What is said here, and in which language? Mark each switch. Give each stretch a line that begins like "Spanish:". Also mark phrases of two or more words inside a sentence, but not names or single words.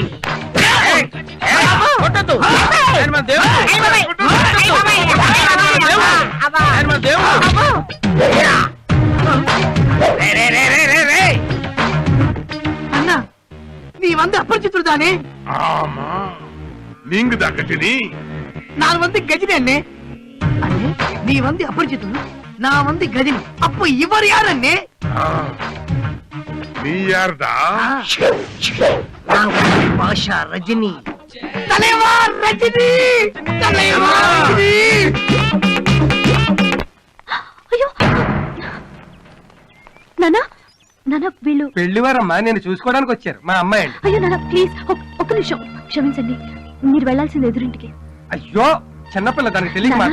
Telugu: ఏయ్, ఏయ్, కొట్టొద్దు. ఆయన మన దేవుడు. ఆయన మన దేవుడు. రే, రే, రే, రే, రే, రే.
Tamil: அண்ணா நீ வந்த அபரிச்சிதுடு தானே ஆமா நீங்க தான் கட்டினி நான் வந்து கஜினி அண்ணே. அண்ணே நீ வந்து அபரிச்சித்து நான் வந்து கஜினி. அப்போ இவர் யார் அண்ணே? நீ யாருடா? நான் வந்து பாஷா ரஜினி. தலைவா ரஜினி, தலைவா ரஜினி.
Telugu: అయ్యో నానా నానా వీళ్ళు పెళ్లివారమ్మా, నేను చూసుకోవడానికి వచ్చారు. మా అమ్మాయి అండి. అయ్యో నానా ప్లీజ్ ఒక్క నిమిషం క్షమించండి. మీరు వెళ్ళాల్సింది ఎదురింటికి. అయ్యో చిన్నపిల్ల, దానికి తెలియక నానా,